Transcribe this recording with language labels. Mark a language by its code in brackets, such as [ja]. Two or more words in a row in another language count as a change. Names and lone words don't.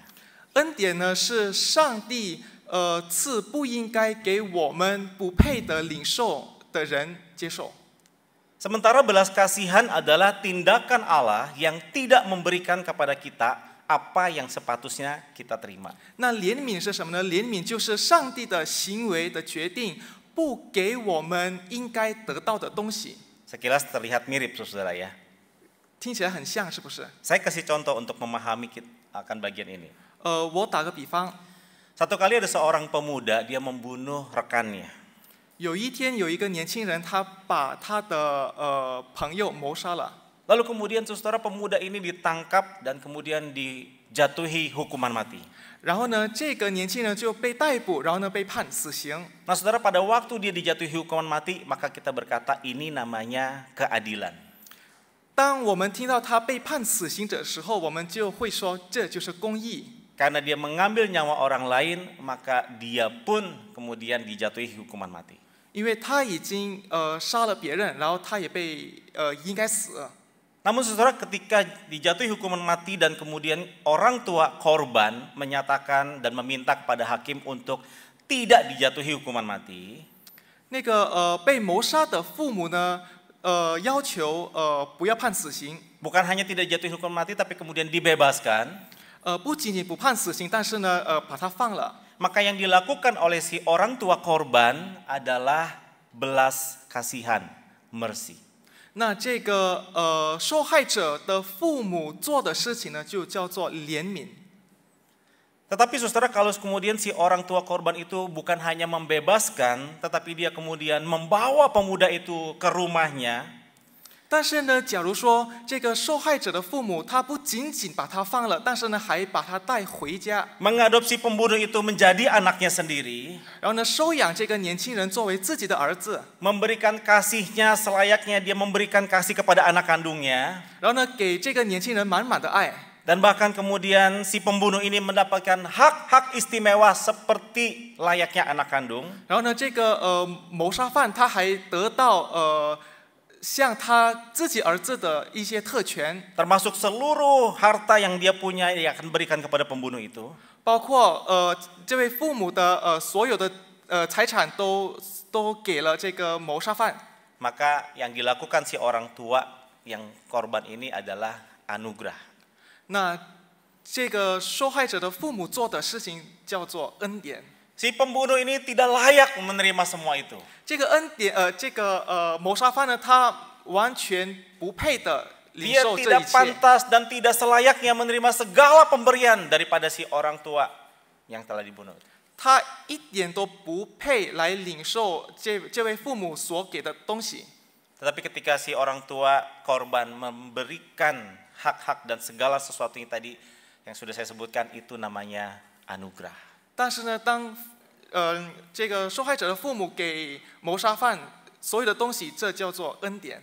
[zh] 恩典呢是上帝赐不应该给我们不配的领受的人接受。 [id] Sementara belas kasihan adalah tindakan Allah yang tidak memberikan kepada kita apa yang sepatutnya kita terima. [zh] 那怜悯是什么呢？怜悯就是上帝的行为的决定，不给我们应该得到的东西。 [id] Sekilas terlihat mirip, saudara ya. [zh] 听起来很像，是不是？ [id] Saya kasih contoh untuk memahami akan bagian ini. [zh] 我打个比方， [id] Satu kali ada seorang pemuda, dia membunuh rekannya. [zh] 有一天有一个年轻人，他把他的朋友谋杀了。 [id] Lalu kemudian saudara pemuda ini ditangkap dan kemudian dijatuhi hukuman mati. [zh] 然后呢，这个年轻人就被逮捕，然后呢被判死刑。 [id] Nah saudara, pada waktu dia dijatuhi hukuman mati, maka kita berkata ini namanya keadilan. [zh] 当我们听到他被判死刑的时候，我们就会说这就是公义。 [id] Karena dia mengambil nyawa orang lain, maka dia pun kemudian dijatuhi hukuman mati. [zh] 因为他已经杀了别人，然后他也被应该死了。 [id] Namun saudara ketika dijatuhi hukuman mati dan kemudian orang tua korban menyatakan dan meminta kepada hakim untuk tidak dijatuhi hukuman mati. [zh] 那个被谋杀的父母呢，要求不要判死刑。 [id] Bukan hanya tidak dijatuhi hukuman mati tapi kemudian dibebaskan. [zh] 不仅仅不判死刑，但是呢，把他放了。 [id] Maka yang dilakukan oleh si orang tua korban adalah belas kasihan, mercy. [zh] 那这个受害者的父母做的事情呢，就叫做怜悯。 [id] Tetapi saudara, kalau kemudian si orang tua korban itu bukan hanya membebaskan, tetapi dia kemudian membawa pemuda itu ke rumahnya. [zh] 但是呢，假如说这个受害者的父母，他不仅仅把他放了，但是呢，还把他带回家， [id] Mengadopsi pembunuh itu menjadi anaknya sendiri. [zh] 然后呢，收养这个年轻人作为自己的儿子， [id] Memberikan kasihnya selayaknya dia memberikan kasih kepada anak kandungnya. [zh] 然后呢，给这个年轻人满满的爱。 [id] Dan bahkan kemudian si pembunuh ini mendapatkan hak-hak istimewa seperti layaknya anak kandung. [zh] 然后呢，这个谋杀犯他还得到像他自己儿子的一些特权， [id] Termasuk seluruh harta yang dia punya yang akan berikan kepada pembunuh itu. [zh] 包括这位父母的所有的财产都给了这个谋杀犯。 [id] Maka yang dilakukan si orang tua yang korban ini adalah anugerah. [zh] 那这个受害者的父母做的事情叫做恩典。 [id] Si pembunuh ini tidak layak menerima semua itu. [zh] 这个恩典，这个谋杀犯呢，他完全不配的领 [id] Dia [zh] 受这 [id] tidak [zh] 一切， [id] pantas dan tidak selayaknya menerima segala pemberian daripada si orang tua yang telah dibunuh. [zh] 他一点都不配来领受这位父母所给的东西。 [id] Tetapi ketika si orang tua korban memberikan hak-hak dan segala sesuatu yang tadi yang sudah saya sebutkan, itu namanya anugerah. [zh] 但是呢，当这个受害者的父母给谋杀犯所有的东西，这叫做恩典。